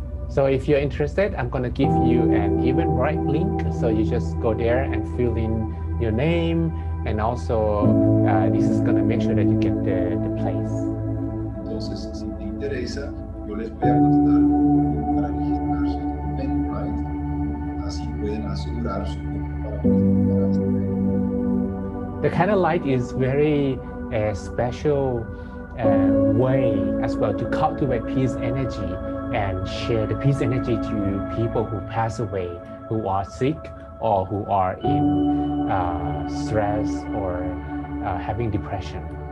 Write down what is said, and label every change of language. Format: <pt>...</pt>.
<en>So if you're interested, I'm going to give you an Eventbrite link. So you just go there and fill in your name, and also this is going to make sure that you get the place.</en> <es>Entonces, si te interesa, yo les voy a contar para registrarse en Eventbrite, así pueden asegurar su cupo para participar a este evento.</es> <en>The candlelight is very special way as well to cultivate peace energy and share the peace energy to people who pass away, who are sick, or who are in stress or having depression.</en>